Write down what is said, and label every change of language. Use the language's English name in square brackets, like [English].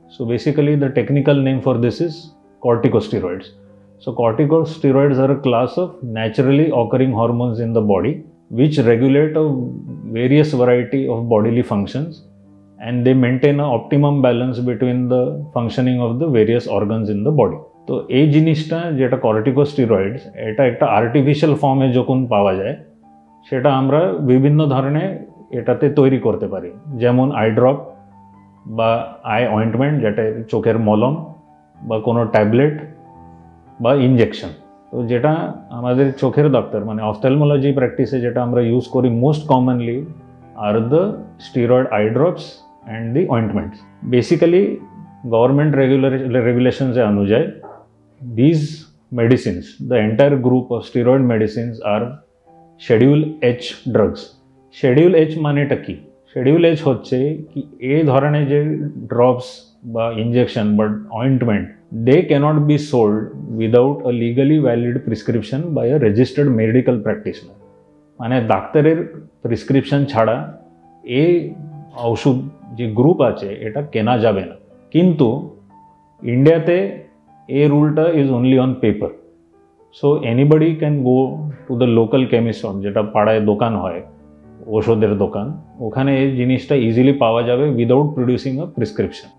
[English] So basically the technical name for this is corticosteroids. So corticosteroids are a class of naturally occurring hormones in the body which regulate a various variety of bodily functions and they maintain an optimum balance between the functioning of the various organs in the body. [Bangla] তো এই জিনিসটা যেটা corticosteroids এটা একটা artificial ফর্মে যখন পাওয়া যায় সেটা আমরা বিভিন্ন ধরনের এটাতে তৈরি করতে পারি, যেমন আই ড্রপ বা আই অয়েন্টমেন্ট যেটা চোখের মলম বা কোনো ট্যাবলেট বা ইনজেকশন। তো যেটা আমাদের চোখের ডাক্তার মানে অফথ্যালমোলজি প্র্যাকটিসে যেটা আমরা ইউজ করি [English] Most commonly are the steroid eye drops and the ointments. [Bangla] Basically government রেগুলেশনসে অনুযায়ী [English] these medicines, the entire group of steroid medicines are Schedule H drugs. [Bangla] Schedule H মানেটা কি? Schedule H হচ্ছে কি এই ধরনের যে ড্রপস বা ইনজেকশন বা ointment [English] they cannot be sold without a legally valid prescription by a registered medical practitioner. [Bangla] মানে ডাক্তারের প্রেসক্রিপশন ছাড়া এই ওষুধ যে গ্রুপ আছে এটা কেনা যাবে না। কিন্তু ইন্ডিয়াতে এই রুলটা [English] Is only on paper. So anybody can go to the local chemist shop, [Bangla] যেটা পাড়ায় দোকান হয় ওষুধের দোকান, ওখানে এই জিনিসটা ইজিলি পাওয়া যাবে [English] Without producing a prescription.